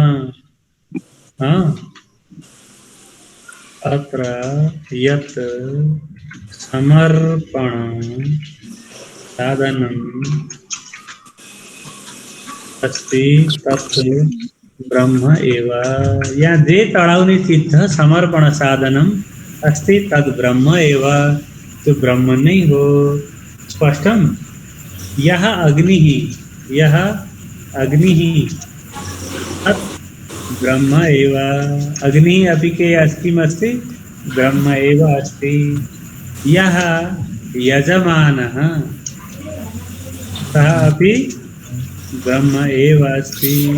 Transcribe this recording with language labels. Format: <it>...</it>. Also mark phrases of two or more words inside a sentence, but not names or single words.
<sa>अत्र यत् समर्पण साधनं अस्ति तत् ब्रह्म एव।</sa> <ne>यहाँ जे चढाउने चिज छ</ne> <sa>समर्पण साधनम अस्ति तद् ब्रह्म एव,</sa> <ne>त्यो ब्रह्म नै हो।</ne> <sa>स्पष्टम। यह अग्निः तत् ब्रह्म एव। अग्निः अपि के अस्ति ब्रह्म एव अस्ति। यः यजमानः सः अपि ब्रह्म एव अस्ति।</sa>